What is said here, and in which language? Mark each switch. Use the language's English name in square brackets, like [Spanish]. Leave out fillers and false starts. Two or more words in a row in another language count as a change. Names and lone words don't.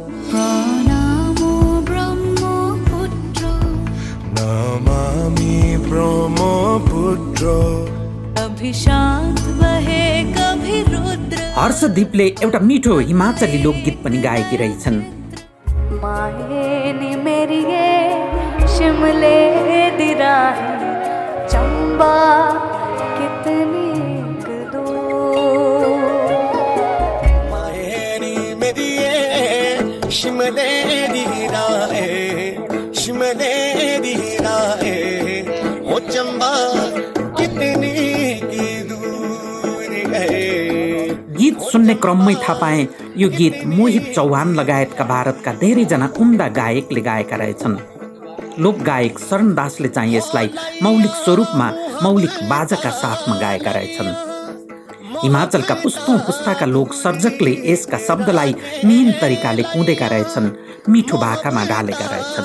[Nepali] हर्षदीपले एउटा मिठो हिमाचली लोकगीत पनि गाएकी रहेछन्। [Chambeali] शिमले दी राहें चंबा कितनी शिमले दी राहें ओ चंबा कितनी दूर है। [Nepali] गीत सुन्ने क्रममै थाहा पाएँ यो गीत मोहित चौहान लगायतका भारतका धेरैजना उम्दा गायकले गाएका रहेछन्। लोकगायक शरण दासले चाहिँ यसलाई मौलिक स्वरूपमा मौलिक बाजाका साथमा गाएका रहेछन्। हिमाचलका पुस्तौं पुस्ताका लोक सर्जकले यसका शब्दलाई मिहिन तरिकाले कुँदेका रहेछन्, मिठो भाकामा ढालेका रहेछन्।